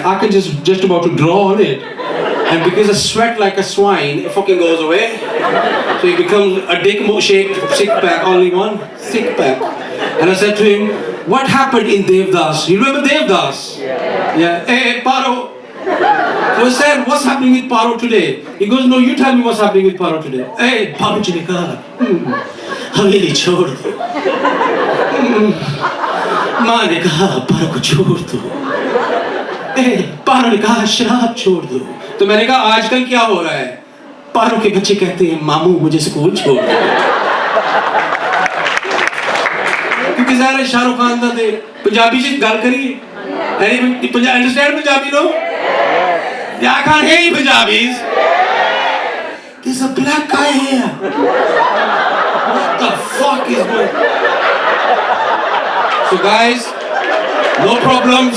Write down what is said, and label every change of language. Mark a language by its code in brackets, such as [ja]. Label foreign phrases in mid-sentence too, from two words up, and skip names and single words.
[en] I can just about to draw on it. And because I sweat like a swine, it fucking goes away. So it becomes a dick-shaped 6-pack, only one 6-pack. And I said to him, what happened in Devdas? You remember Devdas? Yeah. Hey, Paro. So I said, what's happening with Paro today? He goes, no, you tell me what's happening with Paro today. [hi] Hey, Paro जी ने कहा, हवेली छोड़ दो. माँ ने कहा, Paro को छोड़ दो. Hey, Paro ने कहा, शराब छोड़ दो. तो मैंने कहा आजकल क्या हो रहा है? पारो के बच्चे कहते हैं मामू मुझे स्कूल छोड़ दो. क्योंकि ज़ाहिर है [pa] शाहरुख खान ਦਾ ਤੇ ਪੰਜਾਬੀ ਚ ਗੱਲ ਕਰੀਏ. [en] Any understand Punjabi, no? Yeah, I can't hear you Punjabis. There's a black guy here. What the fuck is going on? So guys, no problems.